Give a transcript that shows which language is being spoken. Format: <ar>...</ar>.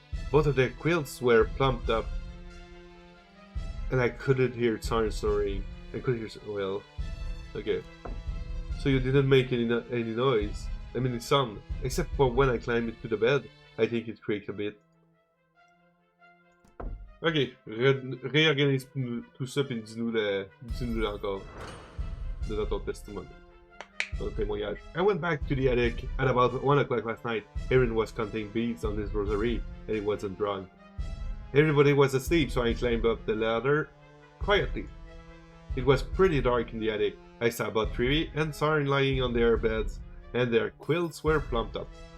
<en>Both of their quilts were plumped up, and I couldn't hear Tsarn snoring. I could hear well. Okay, so you didn't make any noise. I mean, sound, except for when I climbed into the bed. I think it creaked a bit.</en> <fr>Ok, réorganise tout ça puis dis-nous encore dans ton testimony. Ton témoignage.</fr> <en>I went back to the attic at about 1 o'clock last night. Aaron was counting beads on his rosary and he wasn't drunk. Everybody was asleep, so I climbed up the ladder quietly. It was pretty dark in the attic. I saw about 3 and saw them lying on their beds, and their quilts were plumped up.</en>